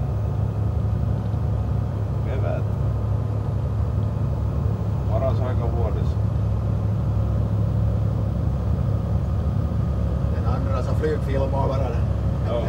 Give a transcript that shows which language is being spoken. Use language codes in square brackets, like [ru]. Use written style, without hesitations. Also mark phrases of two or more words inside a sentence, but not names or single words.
[fi] Paras aika vuodessa. [sv] Den andra så flygfilmar bara den. [fi] Joo.